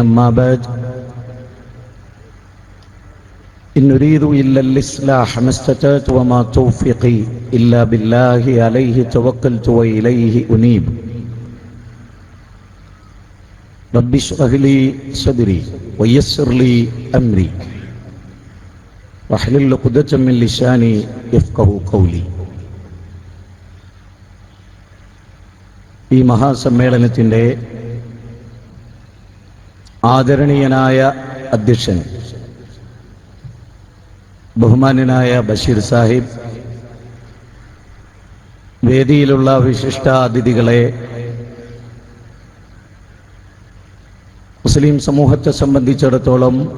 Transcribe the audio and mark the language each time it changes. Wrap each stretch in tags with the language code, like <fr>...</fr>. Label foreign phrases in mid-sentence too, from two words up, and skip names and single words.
<ar>أما بعد، إن نريد إلا الإصلاح ما استطعت وما توفيقي إلا بالله عليه توكلت وإليه أنيب. رب اشرح لي صدري ويسر لي أمري واحلل عقدة من لساني يفقهوا قولي.</ar> <ml>ഈ മഹാസമ്മേളനത്തിൻ്റെ ആദരണീയനായ അധ്യക്ഷൻ ബഹുമാന്യനായ ബഷീർ സാഹിബ്, വേദിയിലുള്ള വിശിഷ്ട അതിഥികളെ, മുസ്ലിം സമൂഹത്തെ സംബന്ധിച്ചിടത്തോളം</ml>